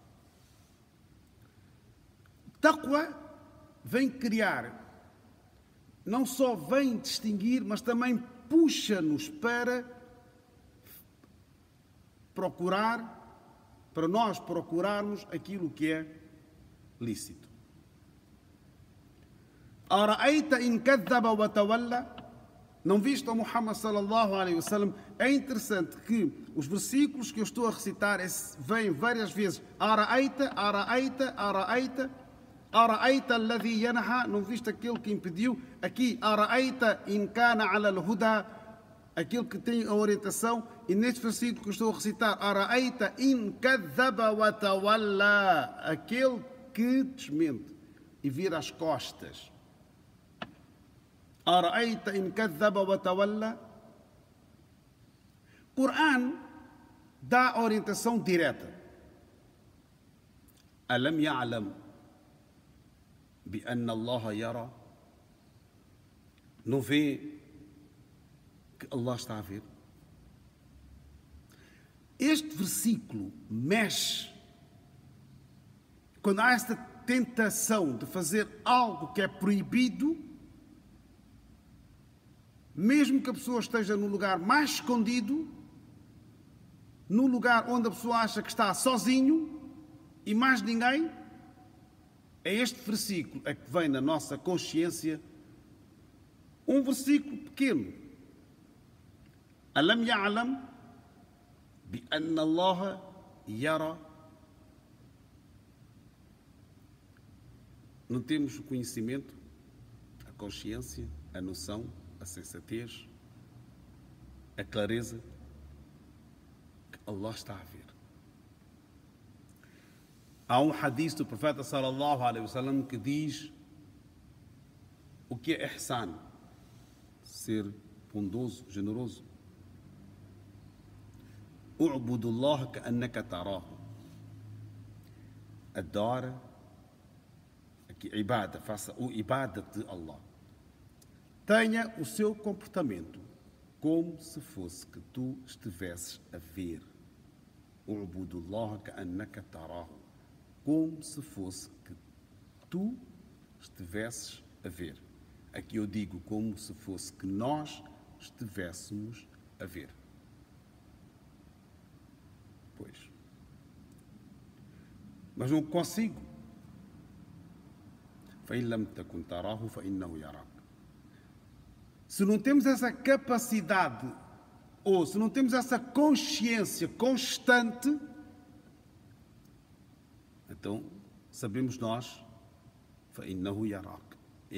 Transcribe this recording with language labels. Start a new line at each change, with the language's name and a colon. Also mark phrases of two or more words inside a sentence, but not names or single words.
Portuguese: Taqwa vem criar, não só vem distinguir, mas também puxa-nos para procurar, para nós procurarmos aquilo que é lícito.
Arabic: أرأيت إن كذب وتولى?
Portuguese: Não viste o Muhammad
Arabic: صلى الله عليه وسلم?
Portuguese: É interessante que os versículos que eu estou a recitar vêm várias vezes.
Arabic: أرأيت أرأيت أرأيت أرأيت الذي ينهى.
Portuguese: Não viste aquele que impediu? Aqui,
Arabic: أرأيت إن كان على الهدى,
Portuguese: aquele que tem a orientação. E neste versículo que eu estou a recitar,
Arabic: أرأيت إن كذب وتولى,
Portuguese: aquele que desmente e vira as costas.
Arabic: أرأيت إن كذب وتولى.
Portuguese: Coran dá orientação direta.
Arabic: ألم يعلم بأن الله يرى?
Portuguese: Não vê que Allah está a ver? Este versículo mexe. Quando há esta tentação de fazer algo que é proibido, mesmo que a pessoa esteja no lugar mais escondido, no lugar onde a pessoa acha que está sozinho e mais ninguém, é este versículo que vem na nossa consciência, um versículo pequeno.
Arabic: ألم يعلم بأن الله يرى.
Portuguese: Não temos o conhecimento, a consciência, a noção, a sensatez, a clareza que Allah está a ver. Há um hadith do profeta
Arabic: صلى الله عليه وسلم
Portuguese: que diz o que é ihsan, ser bondoso, generoso.
Arabic: اعبد الله كأنك تراه.
Portuguese: Adora, aqui ibada, faça o ibadat de Allah. Tenha o seu comportamento como se fosse que tu estivesses a ver.
Arabic: اعبد الله كأنك تراه.
Portuguese: Como se fosse que tu estivesses a ver. Aqui eu digo como se fosse que nós estivéssemos a ver. Pois. Mas não consigo.
Arabic: فَإِنْ لَمْ تَكُنْ تَرَاهُ فَإِنَّهُ يَرَاكَ.
Portuguese: Se não temos essa capacidade, ou se não temos essa consciência constante, então sabemos nós,
Arabic: فَإِنَّهُ يَرَاكَ.